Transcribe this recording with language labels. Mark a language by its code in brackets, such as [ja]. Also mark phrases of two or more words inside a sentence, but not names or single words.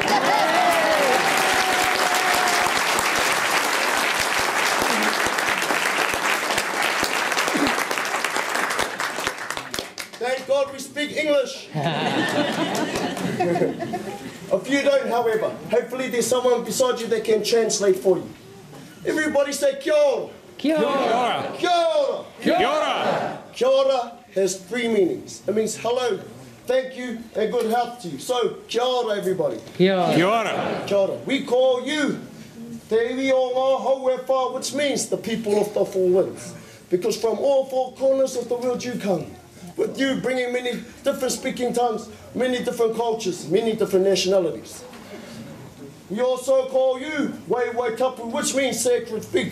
[en] Thank God we speak English. If you don't, however, hopefully there's someone beside you that can translate for you. Everybody say [mi] kia ora. Kia ora. Kia ora. Kia ora. Kia ora [en] has three meanings. It means hello, thank you, and good health to you. So, [mi] kia ora, everybody. Kia ora. Kia ora. Kia ora. [en] We call you [mi] Te iwi o ngā hauefa, [en] which means the people of the four winds. Because from all four corners of the world you come. With you bringing many different speaking tongues, many different cultures, many different nationalities. We also call you [mi] Wai Tapu, [en] which means sacred feet.